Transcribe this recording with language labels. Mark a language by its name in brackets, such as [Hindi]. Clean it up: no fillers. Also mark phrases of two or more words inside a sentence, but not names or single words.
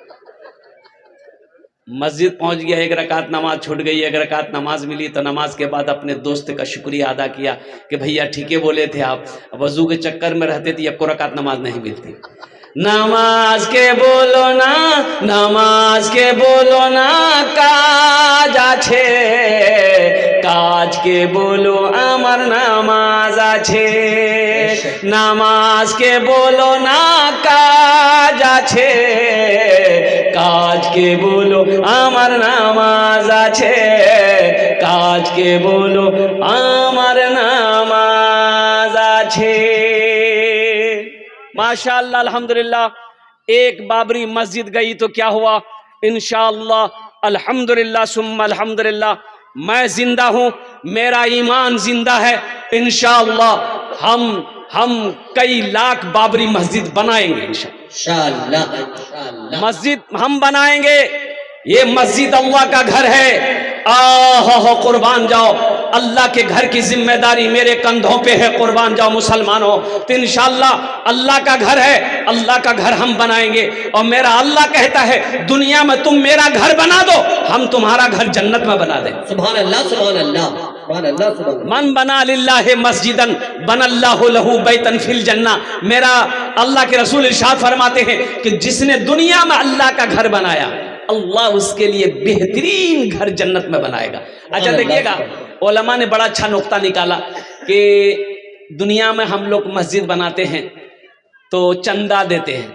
[Hindi] मस्जिद पहुंच गया, 1 रकात नमाज छूट गई, 1 रकात नमाज मिली, तो नमाज के बाद अपने दोस्त का शुक्रिया अदा किया कि भैया ठीक है बोले थे आप, वजू के चक्कर में रहते थे 1 रकात नमाज नहीं मिलती। [Bangla] নামাজ কে বলো না, নামাজ কে বলো না, কাজ আছে, কাজ কে বলো আমার নামাজ আছে। নামাজ কে বলো না, কাজ আছে, কাজ কে বলো আমার নামাজ আছে, কাজ কে বলো আমার নামাজ আছে। [Arabic] ما شاء الله الحمد لله. [Hindi] एक बाबरी मस्जिद गई तो क्या हुआ? [Arabic] إن شاء الله الحمد لله ثم الحمد لله, [Hindi] मैं जिंदा हूँ, मेरा ईमान जिंदा है। इंशाअल्लाह हम कई लाख बाबरी मस्जिद बनाएंगे इंशाअल्लाह। मस्जिद हम बनाएंगे, ये मस्जिद अल्लाह का घर है। आहो कुर्बान जाओ, अल्लाह के घर की जिम्मेदारी मेरे कंधों पे है। कुर्बान जाओ मुसलमानों, तो इंशाअल्लाह अल्लाह का घर है, अल्लाह का घर हम बनाएंगे। और मेरा अल्लाह कहता है दुनिया में तुम मेरा घर बना दो, हम तुम्हारा घर जन्नत में बना दें। [Arabic] سبحان الله، سبحان الله، سبحان الله، سبحان الله. من بنى لله مسجدا بنى الله له بيتا في الجنة. [Hindi] मेरा अल्लाह के रसूल इरशाद फरमाते हैं कि जिसने दुनिया में अल्लाह का घर बनाया, अल्लाह उसके लिए बेहतरीन घर जन्नत में बनाएगा। अच्छा देखिएगा, उलमा ने बड़ा अच्छा नुक्ता निकाला कि दुनिया में हम लोग मस्जिद बनाते हैं तो चंदा देते हैं।